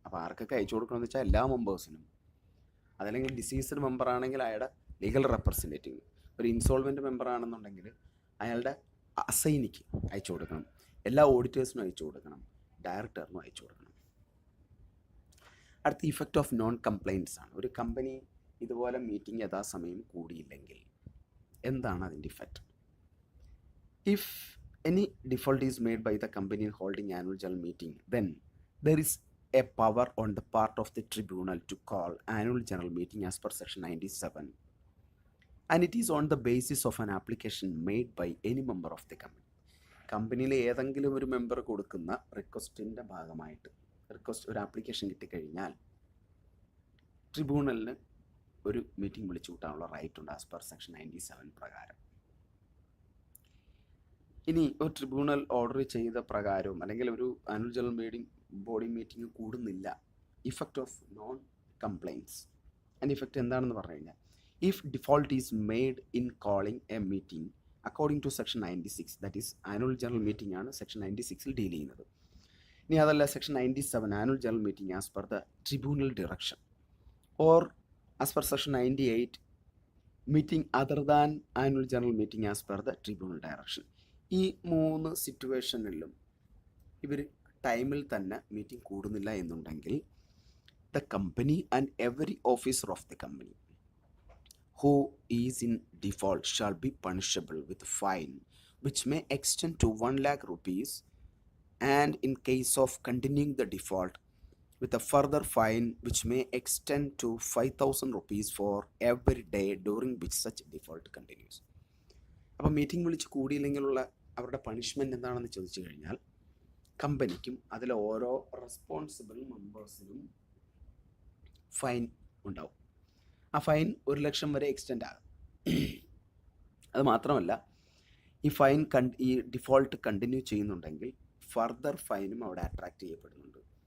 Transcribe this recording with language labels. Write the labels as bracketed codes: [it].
[ml] അപ്പോൾ ആർക്കൊക്കെ അയച്ചു കൊടുക്കണമെന്ന് വെച്ചാൽ എല്ലാ മെമ്പേഴ്സിനും, അതല്ലെങ്കിൽ ഡിസീസ്ഡ് മെമ്പർ ആണെങ്കിൽ അയാളുടെ ലീഗൽ റെപ്രസെൻറ്റേറ്റീവ്, ഒരു ഇൻസോൾവെൻറ്റ് മെമ്പർ ആണെന്നുണ്ടെങ്കിൽ അയാളുടെ അസൈനിക്ക് അയച്ചു കൊടുക്കണം, എല്ലാ ഓഡിറ്റേഴ്സിനും അയച്ചു കൊടുക്കണം, ഡയറക്ടറിനും അയച്ചു കൊടുക്കണം. അടുത്ത ഇഫക്റ്റ് ഓഫ് നോൺ കംപ്ലൈൻറ്റ്സ് ആണ്. ഒരു കമ്പനി ഇതുപോലെ മീറ്റിംഗ് യഥാസമയം കൂടിയില്ലെങ്കിൽ എന്താണ് അതിൻ്റെ effect? [en] If any default is made by the company in holding annual general meeting, then there is a power on the part of the tribunal to call annual general meeting as per section 97, and it is on the basis of an application made by any member of the company. [ml] കമ്പനിയിലെ ഏതെങ്കിലും ഒരു member കൊടുക്കുന്ന റിക്വസ്റ്റിൻ്റെ ഭാഗമായിട്ട് ഒരു application കിട്ടിക്കഴിഞ്ഞാൽ ട്രിബ്യൂണലിന് ഒരു meeting വിളിച്ചു കൂട്ടാനുള്ള റൈറ്റ് ഉണ്ട് ആസ് പെർ സെക്ഷൻ 97 പ്രകാരം. ഇനി ഒരു ട്രിബ്യൂണൽ ഓർഡർ ചെയ്ത പ്രകാരവും അല്ലെങ്കിൽ ഒരു annual general body meeting കൂടുന്നില്ല, effect of non complaints. അതിൻ്റെ ഇഫക്റ്റ് എന്താണെന്ന് പറഞ്ഞു കഴിഞ്ഞാൽ, [en] If default is made in calling a meeting according to section 96, that is annual general meeting ആണ് section 96 deal ചെയ്യുന്നത്. [ml] ഇനി അതല്ല, [en] Section 97 annual general meeting as per the tribunal direction, or as per section 98 meeting other than annual general meeting as per the tribunal direction. [ml] ഈ 3 സിറ്റുവേഷനിലും ഇവർ ടൈമിൽ തന്നെ meeting കൂടുന്നില്ല എന്നുണ്ടെങ്കിൽ, [en] The company and every officer of the company who is in default shall be punishable with fine which may extend to 1 lakh rupees, and in case of continuing the default, with a further fine which may extend to 5,000 rupees for every day during which such default continues. [ml] അപ്പോൾ meeting വിളിച്ച് കൂടിയില്ലെങ്കിലുള്ള അവരുടെ punishment എന്താണെന്ന് ചോദിച്ചു കഴിഞ്ഞാൽ, കമ്പനിക്കും അതിലെ ഓരോ responsible മെമ്പേഴ്സിനും fine ഉണ്ടാവും. ആ ഫൈൻ 1,00,000 വരെ എക്സ്റ്റെൻഡ് ആകും. അത് മാത്രമല്ല, ഈ ഫൈൻ ഈ ഡിഫോൾട്ട് കണ്ടിന്യൂ ചെയ്യുന്നുണ്ടെങ്കിൽ ഫർദർ ഫൈനും അവിടെ അട്രാക്റ്റ് ചെയ്യപ്പെടുന്നുണ്ട്.